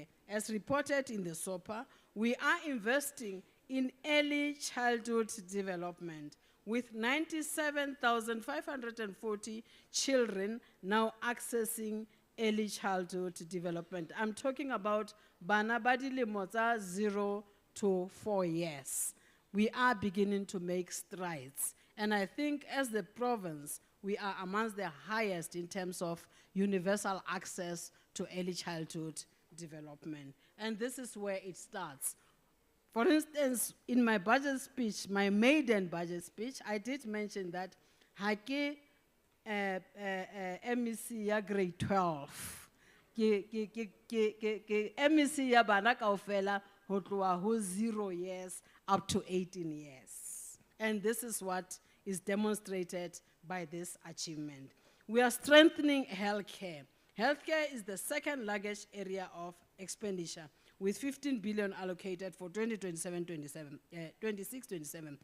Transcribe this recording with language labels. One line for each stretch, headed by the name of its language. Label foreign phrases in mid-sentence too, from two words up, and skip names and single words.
English: As reported in the SOPA, we are investing in early childhood development, with 97,540 children now accessing early childhood development. I'm talking about
Southern Sotho: bana ba dilemo tsa
English: 0 to 4 years. We are beginning to make strides. And I think as the province, we are amongst the highest in terms of universal access to early childhood development. And this is where it starts. For instance, in my budget speech, my maiden budget speech, I did mention that
Southern Sotho: hake MEC ya
English: grade 12.
Southern Sotho: MEC ya bana kaofela ho tloha ho
English: 0 years up to 18 years. And this is what is demonstrated by this achievement. We are strengthening healthcare. Healthcare is the second largest area of expenditure, with 15 billion allocated for 26-27.